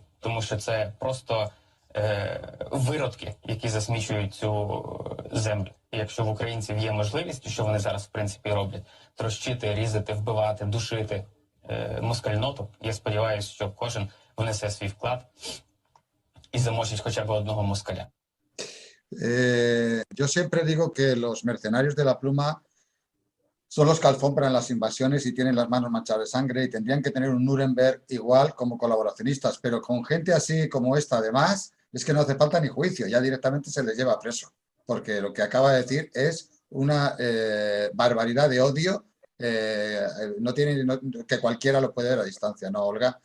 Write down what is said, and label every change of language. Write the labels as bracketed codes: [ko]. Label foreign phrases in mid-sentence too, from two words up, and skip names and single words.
[uk] Тому що це просто виродки, які засмічують цю землю. І якщо в українців є можливість, що вони зараз в принципі роблять, трощити, різати, вбивати, душити москальноту, я сподіваюся, що кожен внесе свій вклад і замочить хоча б одного москаля. [es] Yo siempre digo que los mercenarios de la pluma son los que alfombran las invasiones y tienen las manos manchadas de sangre y tendrían que tener un Nuremberg igual como colaboracionistas, pero con gente así como esta además es que no hace falta ni juicio, ya directamente se les lleva preso, porque lo que acaba de decir es una barbaridad de odio, que cualquiera lo puede ver a distancia, ¿no, Olga?